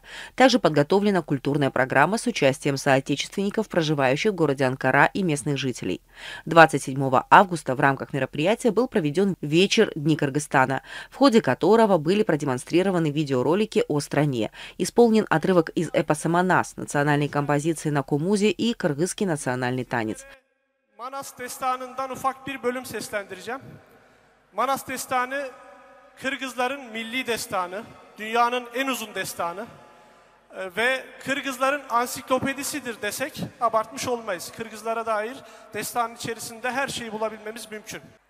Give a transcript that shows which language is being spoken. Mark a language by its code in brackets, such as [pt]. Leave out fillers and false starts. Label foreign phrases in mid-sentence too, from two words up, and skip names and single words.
[ru] Также подготовлена культурная программа с участием соотечественников, проживающих в городе Анкара и местных жителей. 27 августа в рамках мероприятия был проведен вечер Дни Кыргызстана, в ходе которого были продемонстрированы видеоролики о стране. Исполнен отрывок из эпоса Манас, национальной композиции на кумузе и кыргызский национальный танец. [tr] Manas destanından ufak bir bölüm seslendireceğim. Manas destanı Kırgızların milli destanı, dünyanın en uzun destanı ve Kırgızların ansiklopedisidir desek abartmış olmayız. Kırgızlara dair destanın içerisinde her şeyi bulabilmemiz mümkün.